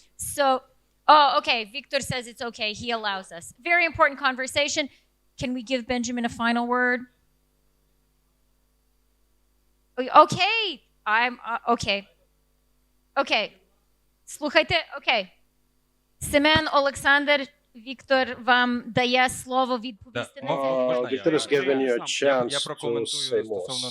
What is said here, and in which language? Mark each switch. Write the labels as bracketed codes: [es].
[en] So, okay, Victor says it's okay. He allows us. Very important conversation. Can we give Benjamin a final word? Okay, okay. Okay. [uk] Слухайте, okay. Semen, Oleksandr, Victor вам дає слово відповісти на це. [en] Victor has given you a chance to say more.